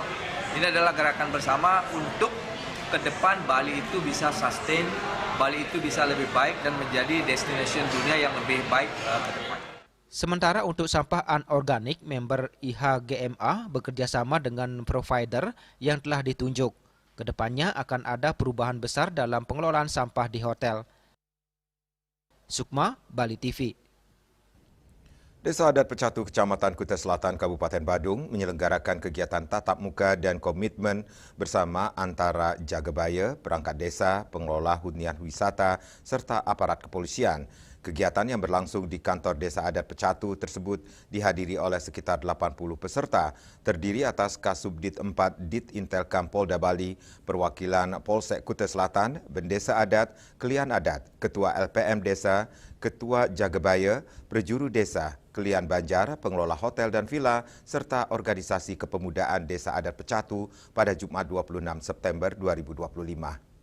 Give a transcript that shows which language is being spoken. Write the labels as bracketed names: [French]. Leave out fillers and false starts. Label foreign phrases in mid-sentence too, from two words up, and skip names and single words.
[Indonesian] Ini adalah gerakan bersama untuk ke depan Bali itu bisa sustain, Bali itu bisa lebih baik dan menjadi destination dunia yang lebih baik ke depan. Sementara untuk sampah anorganik, member IHGMA bekerjasama dengan provider yang telah ditunjuk. Kedepannya akan ada perubahan besar dalam pengelolaan sampah di hotel. Sukma, Bali TV. Desa Adat Pecatu Kecamatan Kuta Selatan Kabupaten Badung menyelenggarakan kegiatan tatap muka dan komitmen bersama antara Jagabaya, perangkat desa, pengelola hunian wisata, serta aparat kepolisian. Kegiatan yang berlangsung di kantor Desa Adat Pecatu tersebut dihadiri oleh sekitar 80 peserta, terdiri atas Kasubdit 4 Dit Intelkam Polda Bali, perwakilan Polsek Kuta Selatan, Bendesa Adat, Kelian Adat, Ketua LPM Desa, Ketua Jagabaya, Prejuru Desa, Kelian Banjar, pengelola hotel dan villa, serta organisasi kepemudaan Desa Adat Pecatu pada Jumat 26 September 2025.